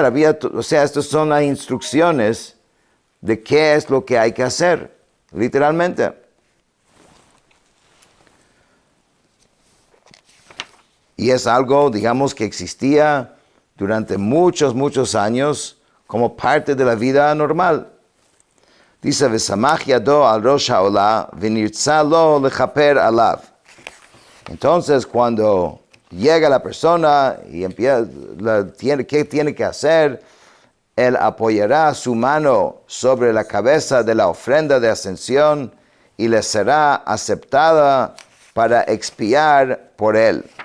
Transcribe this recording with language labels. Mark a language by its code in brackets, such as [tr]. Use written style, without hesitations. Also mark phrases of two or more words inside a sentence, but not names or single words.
[es] Estas son las instrucciones de qué es lo que hay que hacer, literalmente. Y es algo, digamos, que existía durante muchos años como parte de la vida normal. Dice, [he] וסמך ידו על ראש העלה ונרצה לו לכפר עליו. [es] Entonces, cuando llega la persona y empieza, ¿qué tiene que hacer? Él apoyará su mano sobre la cabeza de la ofrenda de ascensión y le será aceptada para expiar por él.